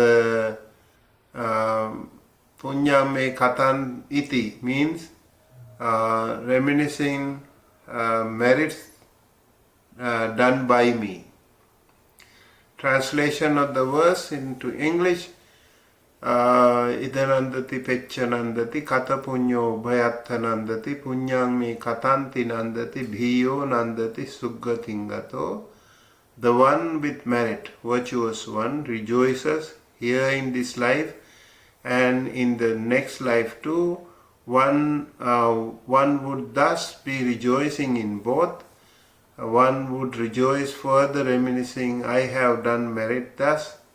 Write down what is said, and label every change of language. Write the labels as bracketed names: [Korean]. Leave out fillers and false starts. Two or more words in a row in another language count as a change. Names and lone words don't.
[English] Or the [Pali] Punyam me katan iti [English] means reminiscing merits done by me. Translation of the verse into English: [Pali] Idanandati peccanandati kata punyo bhayatthanandati punyang me katanti nandati bhiyo nandati suggatingato. [English] The one with merit, virtuous one, rejoices here in this life and in the next life too. One would thus be rejoicing in both. One would rejoice further reminiscing, I have done merit thus.